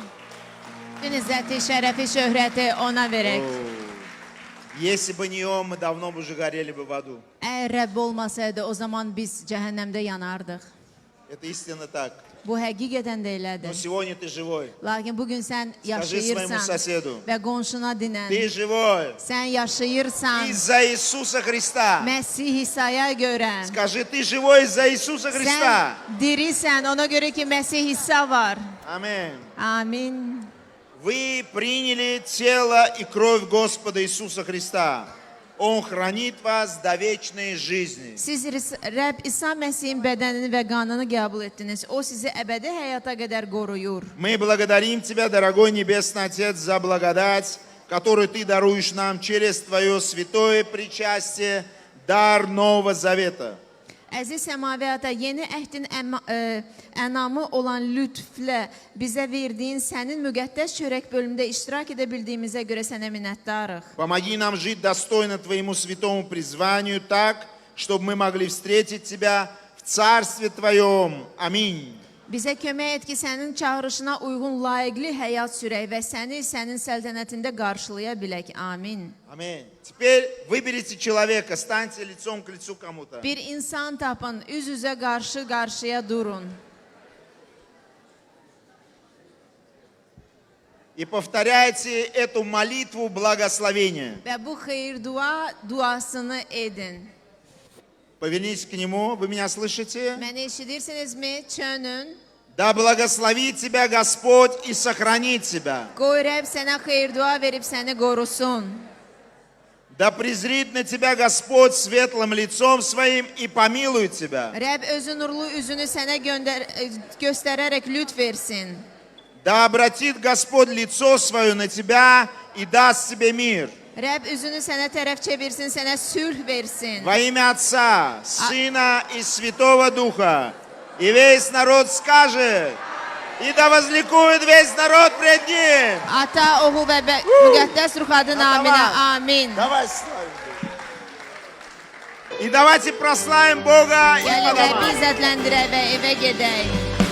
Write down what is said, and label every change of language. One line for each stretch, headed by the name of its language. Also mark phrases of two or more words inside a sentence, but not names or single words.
Azerbaijani: Bütün izzəti, şərəfi, şöhrəti ona verək.
Russian: Если бы не Он, мы давно бы уже горели бы в аду.
Azerbaijani: Əgər Rəbb olmasaydı, o zaman biz cəhənnəmdə yanardıq.
Russian: Это истинно так.
Azerbaijani: Bu həqiqətən də
Russian: Но
Azerbaijani: elədir.
Russian: сегодня ты живой.
Azerbaijani: Lakin bugün sən
Russian: Скажи своему
Azerbaijani: yaşayırsan
Russian: соседу,
Azerbaijani: və qonşuna dinən,
Russian: ты живой
Azerbaijani: sən yaşayırsan
Russian: из-за Иисуса Христа.
Azerbaijani: Məsih İsa'ya görə.
Russian: Скажи, ты живой из-за Иисуса Христа.
Azerbaijani: Sən dirisən, ona görə ki, Məsih İsa var.
Russian: Amин.
Azerbaijani: Amin.
Russian: Вы приняли тело и кровь Господа Иисуса Христа. Он хранит вас до вечной жизни.
Azerbaijani: Siz Rəbb İsa Məsihin bədənini və qanını qəbul etdiniz. O sizi əbədi həyata qədər qoruyur.
Russian: Мы благодарим Тебя, дорогой Небесный Отец, за благодать, которую Ты даруешь нам через Твое святое причастие, дар Нового Завета.
Azerbaijani: Əziz səmavi ata, yeni əhdin ənamı olan lütflə bizə verdiyin sənin müqəddəs çörək bölümündə iştirak edə bildiyimizə görə sənə minnətdarıq.
Russian: Помоги нам жить достойно Твоему святому призванию так, чтобы мы могли встретить Тебя в Царстве Твоем. Аминь.
Azerbaijani: Bizə kömək et ki, sənin çağırışına uyğun layiqli həyat sürək və səni sənin səltənətində qarşılaya bilək. Amin.
Russian: Аминь. Теперь выберите человека, станьте лицом к лицу кому-то.
Azerbaijani: Bir insan tapın, üz-üzə qarşı-qarşıya durun.
Russian: И повторяйте эту молитву благословения.
Azerbaijani: Və bu xeyir duasını edin.
Russian: Повернитесь к Нему, вы меня слышите?
Azerbaijani: Məni eşidirsinizmi? Çönün.
Russian: Да благословит тебя Господь и сохранит тебя.
Azerbaijani: Qoy Rəbb sənə xeyir dua verib səni qorusun.
Russian: Да презрит на тебя Господь светлым лицом своим и помилует тебя.
Azerbaijani: Rəbb özü nurlu üzünü sənə göstərərək lütf versin.
Russian: Да обратит Господь лицо свое на тебя и даст тебе мир.
Azerbaijani: Rəbb üzünü sənə tərəf çevirsin, sənə sülh versin.
Russian: Во имя Отца, Сына и Святого Духа. И весь народ скажет, и да возликует весь народ пред Ним.
Azerbaijani: Ata, oğul və müqəddəs ruh adı naminə. Amin.
Russian: Давай славим Бога. И давайте прославим Бога и
Azerbaijani: Gəlin
Russian: по домам.
Azerbaijani: Rəbbi izzətləndirək və evə gedək.